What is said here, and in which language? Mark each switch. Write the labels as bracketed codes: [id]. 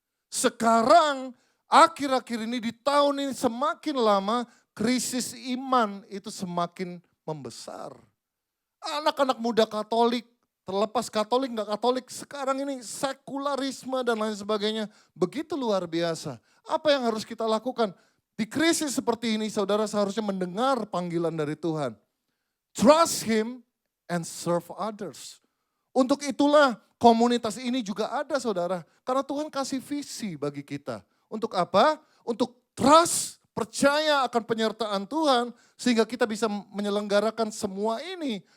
[id] Sekarang akhir-akhir ini di tahun ini semakin lama krisis iman itu semakin membesar. Anak-anak muda Katolik, terlepas Katolik nggak Katolik, sekarang ini sekularisme dan lain sebagainya begitu luar biasa. Apa yang harus kita lakukan? Di krisis seperti ini saudara seharusnya mendengar panggilan dari Tuhan. [en] Trust Him and serve others. [id] Untuk itulah komunitas ini juga ada saudara. Karena Tuhan kasih visi bagi kita. Untuk apa? Untuk trust, percaya akan penyertaan Tuhan. Sehingga kita bisa menyelenggarakan semua ini.